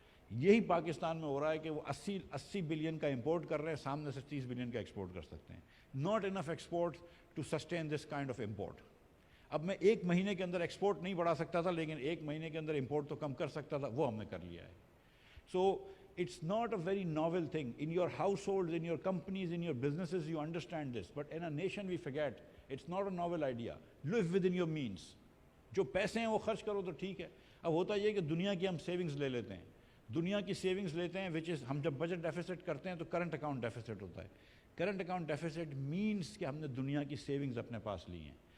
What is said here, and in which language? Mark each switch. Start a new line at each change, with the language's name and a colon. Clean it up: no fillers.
Urdu: یہی پاکستان میں ہو رہا ہے کہ وہ 80 بلین کا امپورٹ کر رہے ہیں، سامنے سے 30 بلین کا ایکسپورٹ کر سکتے ہیں.
English: Not enough export to sustain this kind of import.
Urdu: اب میں 1 مہینے کے اندر ایکسپورٹ نہیں بڑھا سکتا تھا، لیکن 1 مہینے کے اندر امپورٹ تو کم کر سکتا تھا، وہ ہم نے کر لیا ہے.
English: So it's not a very novel thing. In your households, in your companies, in your businesses, you understand this. But in a nation, we forget. It's not a novel idea. Live within your means.
Urdu: جو پیسے ہیں وہ خرچ کرو تو ٹھیک ہے. اب ہوتا یہ کہ دنیا کی ہم سیونگز لے لیتے ہیں، دنیا کی سیونگز لیتے ہیں
English: which is
Urdu: ہم جب بجٹ ڈیفیسٹ کرتے ہیں تو کرنٹ اکاؤنٹ ڈیفیسٹ ہوتا ہے. کرنٹ اکاؤنٹ ڈیفیسٹ مینس کہ ہم نے دنیا کی سیونگز اپنے پاس لی ہیں.